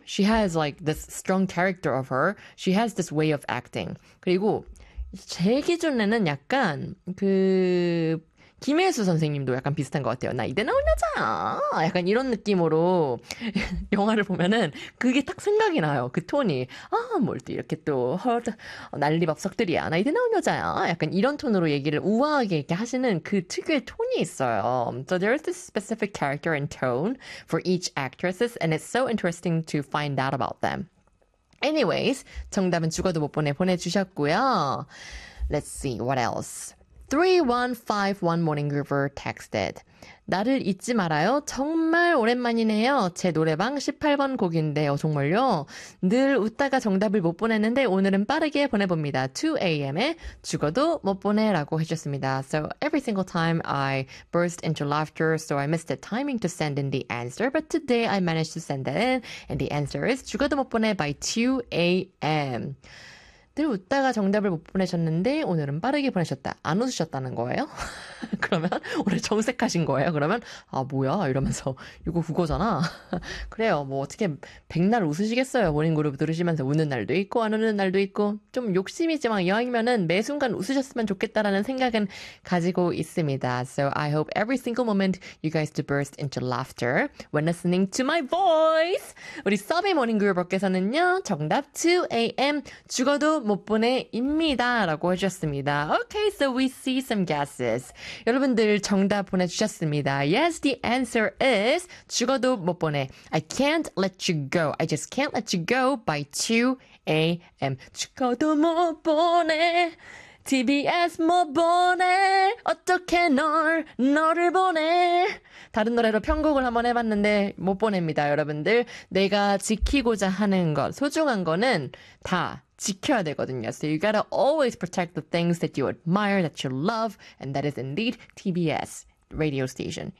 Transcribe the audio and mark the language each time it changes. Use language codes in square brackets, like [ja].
[en] she has like this strong character of her. She has this way of acting. [ko] 그리고 제 기준에는 약간 그 김혜수 선생님도 약간 비슷한 것 같아요. 나 이대 나온 여자 약간 이런 느낌으로 영화를 보면은 그게 딱 생각이 나요. 그 톤이 아 뭘 또 이렇게 또 헐 난리밥석들이야. 나 이대 나온 여자야. 약간 이런 톤으로 얘기를 우아하게 이렇게 하시는 그 특유의 톤이 있어요. [en] So there is this specific character and tone for each actresses, and it's so interesting to find out about them. Anyways, [ko] 정답은 죽어도 못 보내 보내주셨고요. [en] Let's see what else. 3151 Morning Groover texted. [ko] 나를 잊지 말아요. 정말 오랜만이네요. 제 노래방 18번 곡인데요. 정말요. 늘 웃다가 정답을 못 보냈는데 오늘은 빠르게 보내봅니다. 2am에 죽어도 못 보내라고 해주셨습니다. [en] So every single time I burst into laughter, so I missed the timing to send in the answer. But today I managed to send it in. And the answer is 죽어도 못 보내 by 2am. [ko] 늘 웃다가 정답을 못 보내셨는데 오늘은 빠르게 보내셨다. 안 웃으셨다는 거예요? 그러면 오늘 정색하신 거예요? 그러면 아 뭐야 이러면서 이거 국어잖아. 그래요. 뭐 어떻게 백날 웃으시겠어요. 모닝그룹 들으시면서 웃는 날도 있고 안 웃는 날도 있고 좀 욕심이지만 이왕이면은 매 순간 웃으셨으면 좋겠다라는 생각은 가지고 있습니다. So I hope every single moment you guys do burst into laughter when listening to my voice. 우리 서비 모닝그룹께서는요 정답 2am 죽어도 못 보내입니다 라고 해주셨습니다. [en] Okay, so we see some guesses. [ko] 여러분들 정답 보내주셨습니다. [en] Yes, the answer is 죽어도 못 보내. I can't let you go. I just can't let you go by 2am. [ko] 죽어도 못 보내. TBS 못 보내. 어떻게 너를 보내. 다른 노래로 편곡을 한번 해봤는데 못 보냅니다. 여러분들 내가 지키고자 하는 것 소중한 거는 다 지켜야 되거든요. [en] So you gotta always protect the things that you admire, that you love, and that is indeed TBS radio station.